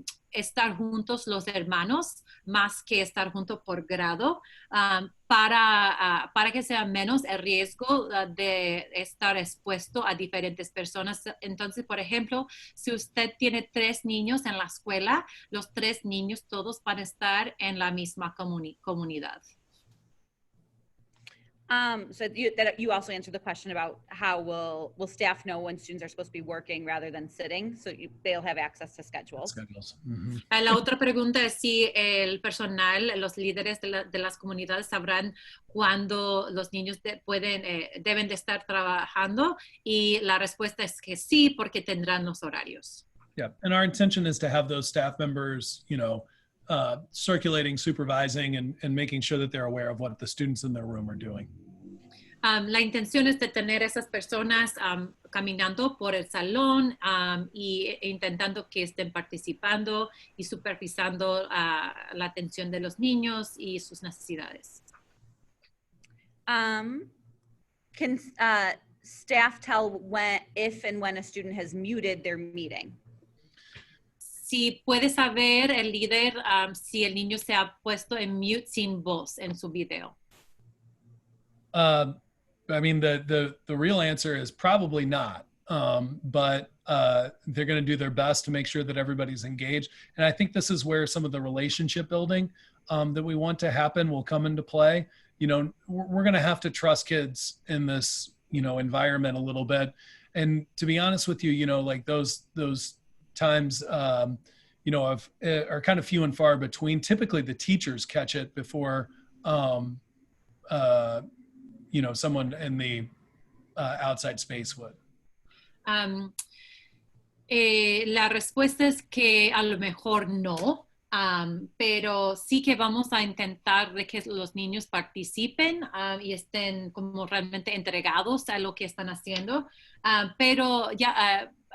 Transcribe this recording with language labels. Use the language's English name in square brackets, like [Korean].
[Spanish] estar juntos los hermanos más que estar juntos por grado para que sea menos el riesgo de estar expuesto a diferentes personas. Entonces, por ejemplo, si usted tiene 3 niños en la escuela, los 3 niños todos van a estar en la misma comunidad. [English] So you also answered the question about how will staff know when students are supposed to be working rather than sitting, so they'll have access to schedules. Mm-hmm. [Spanish] La otra pregunta es si el personal, los líderes de las comunidades sabrán cuándo los niños deben de estar trabajando, y la respuesta es que sí, porque tendrán los horarios. [English] Yeah, and our intention is to have those staff members, circulating, supervising, and making sure that they're aware of what the students in their room are doing. [Spanish] La intención es de tener esas personas caminando por el salón e intentando que estén participando y supervisando la atención de los niños y sus necesidades. [English] Can staff tell if and when a student has muted their meeting? [Spanish] Si puede saber el líder si el niño se ha puesto en mute sin voz en su video. [English] I mean, the real answer is probably not, but they're going to do their best to make sure that everybody's engaged. And I think this is where some of the relationship building that we want to happen will come into play. You know, we're going to have to trust kids in this, you know, environment a little bit. And to be honest with you, you know, like those times, you know, are kind of few and far between. Typically the teachers catch it before, you know, someone in the outside space would. [Spanish] La respuesta es que a lo mejor no, pero sí que vamos a intentar de que los niños participen y estén como realmente entregados a lo que están haciendo, pero ya